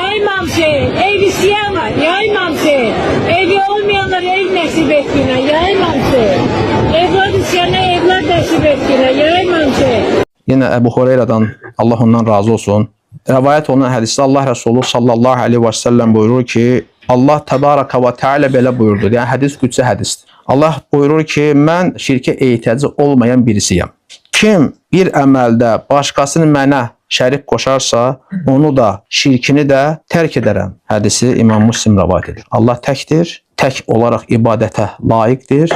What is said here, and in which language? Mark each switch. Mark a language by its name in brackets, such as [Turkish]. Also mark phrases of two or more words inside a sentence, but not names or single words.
[Turkish] İmam Hüseyin, ev isteyen var, ya İmam Hüseyin. Evi olmayanlar ev nasip ettiğine, ya İmam Hüseyin. Evlat isteyene evlat nasip ettiğine, ya İmam Hüseyin. Yine Ebu Hureyre'den, Allah ondan razı olsun, rivayet olunan hadiste Allah Resulü [Arabic] صلى الله عليه وسلم [Turkish] buyurur ki, [Arabic] الله تبارك وتعالى [Azerbaijani] belə buyurdu. Yani hadis qüdsi hadisdir. Allah buyurur ki, mən şirkə ehtiyacı olmayan birisiyəm. Kim bir əməldə başqasını mənə şərik qoşarsa, onu da, şirkini də tərk edərəm. Hədisi İmam Müslim rivayet edir. Allah təkdir, tək olaraq ibadətə layiqdir.